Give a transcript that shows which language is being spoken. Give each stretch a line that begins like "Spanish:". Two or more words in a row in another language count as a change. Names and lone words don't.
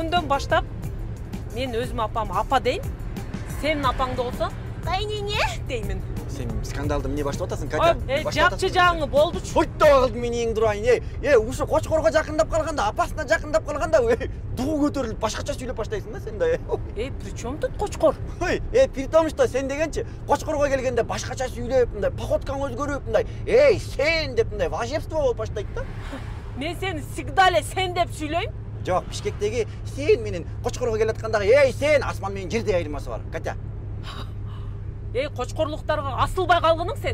Kyrgyz: бүгүндөн баштап мен өзүм апам апа дейм. Сенин апаңды болсо кайнене деймин. Сен скандалды эмне баштап атасың, Катя? Жапчы жаңы болдучу. Ойто калдым мен эң турайын. Ушу кочкорго жакындап калганда, апасына жакындап калганда, дугу көтөрүлүп башкача сүйлөп баштайсың да сен да.
Russian: При чем тут кочкор? При том, что
Kyrgyz: сен дегенчи кочкорго келгенде башкача сүйлөп, мындай походкаң өзгөрүп, мындай, сен деп мындай важепство болуп баштайт да. Мен сени всегда эле сен деп сүйлөйм. Жок, Бишкектеги сен менен кочкорго келаткандагы, сен асман менен жердей айырмасы бар, Катя. Кочкорлуктарга асылбай калгының сен.